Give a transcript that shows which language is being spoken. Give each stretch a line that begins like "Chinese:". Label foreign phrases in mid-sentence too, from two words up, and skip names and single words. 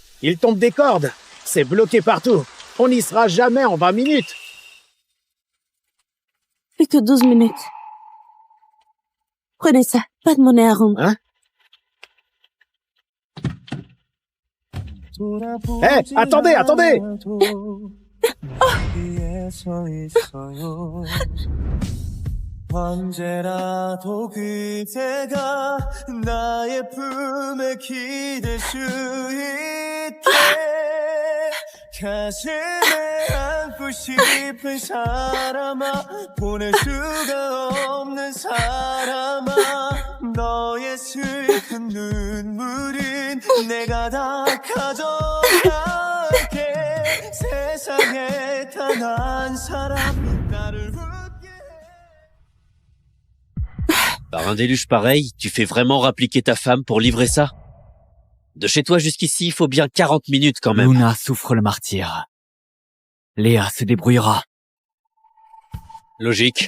French: Il tombe des cordes. C'est bloqué partout. On n'y sera jamais en 20 minutes. Plus que 12 minutes. Prenez ça, pas de monnaie à rendre. Hein? Hé, attendez, attendez!
Korean: 언제라도 그대가 나의 품에 기댈 수 있게 가슴에 안고 싶은 사람아 보낼 수가 없는 사람아 너의 슬픈 눈물은 내가 다 가져갈게 세상에 단 한 사람 나를
French: Par un déluge pareil, tu fais vraiment rappliquer ta femme pour livrer ça? De chez toi jusqu'ici, il faut bien 40 minutes quand même. Luna souffre le martyre. Léa se débrouillera. Logique.